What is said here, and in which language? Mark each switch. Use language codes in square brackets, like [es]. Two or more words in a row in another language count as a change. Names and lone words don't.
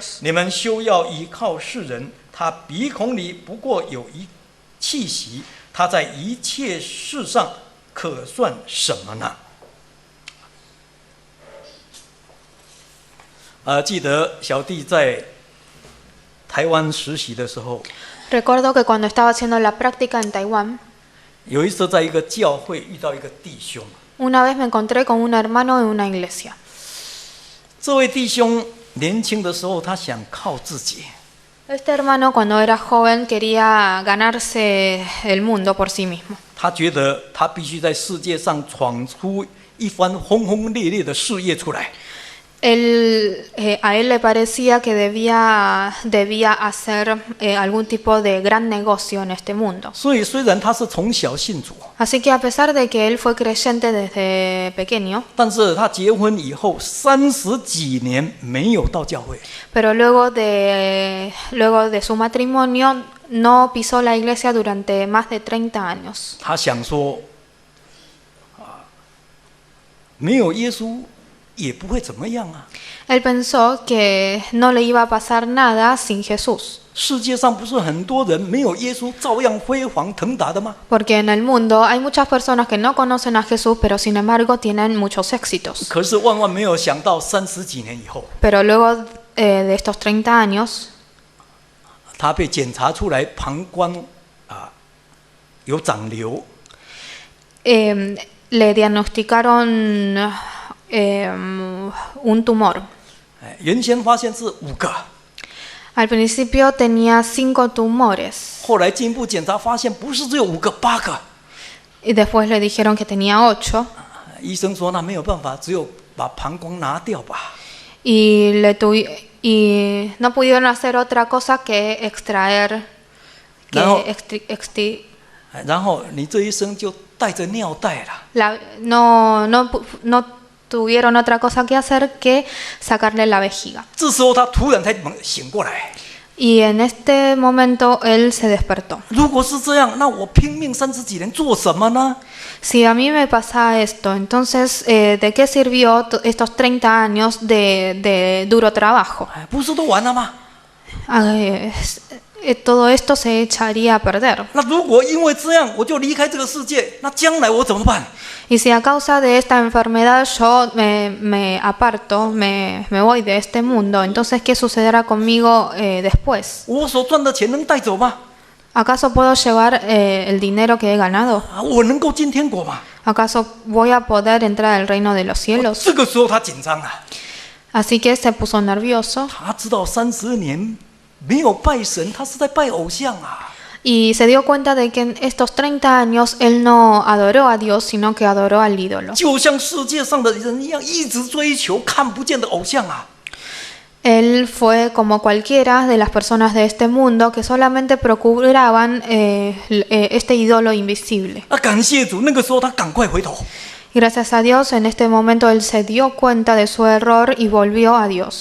[zh] 你们休要依靠世人，他鼻孔里不过有一气息，他在一切事上可算什么呢？记得小弟在台湾实习的时候， [es] Recuerdo que cuando estaba haciendo la práctica en Taiwán, [zh] 有一次在一个教会遇到一个弟兄， [es] una vez me encontré con un hermano en una iglesia. [zh] 这位弟兄年轻的时候，他想靠自己， [es] Este hermano cuando era joven quería ganarse el mundo por sí mismo. [zh] 他觉得他必须在世界上闯出一番轰轰烈烈的事业出来。 [es] A él le parecía que debía hacer algún tipo de gran negocio en este mundo. [zh] 所以虽然他是从小信主， [es] Así que a pesar de que él fue creyente desde pequeño, [zh] 但是他结婚以后30几年没有到教会， [es] pero luego de su matrimonio no pisó la iglesia durante más de 30 años. [zh] 他想说，没有耶稣也不会怎么样啊。 [es] Él pensó que no le iba a pasar nada sin Jesús, [zh] 世界上不是很多人没有耶稣照样辉煌腾达的吗？ [es] porque en el mundo hay muchas personas que no conocen a Jesús, pero sin embargo tienen muchos éxitos. [zh] 可是万万没有想到，30几年以后， [es] Pero luego de estos 30 años, [zh] 他被检查出来膀胱有长瘤， [es] le diagnosticaron un tumor. [zh] 原先发现是5个， [es] Al principio tenía 5 tumores [zh] 后来进一步检查发现不是只有5个，8个。 [es] y después le dijeron que tenía 8 [zh] 医生说那没有办法，只有把膀胱拿掉吧。 [es] y no pudieron hacer otra cosa que extraer, Luego- que [zh] 然后你这一生就带着尿袋了。 [es] no tuvieron otra cosa que hacer que sacarle la vejiga. [zh] 这时候他突然才醒过来。 [es] Y en este momento él se despertó. [zh] 如果是这样，那我拼命30几年做什么呢？ [es] Si a mí me pasa esto, entonces ¿de qué sirvió estos 30 años de duro trabajo? [zh] 不是都完了吗？ [es] Todo esto se echaría a perder. [zh] 那如果因为这样我就离开这个世界，那将来我怎么办？ [es] Y si a causa de esta enfermedad yo me aparto, me voy de este mundo, entonces ¿qué sucederá conmigo después? [zh] 我所赚的钱能带走吗？ [es] ¿Acaso puedo llevar el dinero que he ganado? [zh] 我能够进天国吗？ [es] ¿Acaso voy a poder entrar al reino de los cielos? [zh] 这个时候他紧张了， [es] Así que se puso nervioso [zh] 他知道30年没有拜神，他是在拜偶像啊。 [es] y se dio cuenta de que en estos 30 años él no adoró a Dios, sino que adoró al ídolo. [zh] 就像世界上的人一样，一直追求看不见的偶像啊。 [es] Él fue como cualquiera de las personas de este mundo que solamente procuraban este ídolo invisible. [zh] 感谢主，那个时候他赶快回头。 [es] Y gracias a Dios, en este momento él se dio cuenta de su error y volvió a Dios.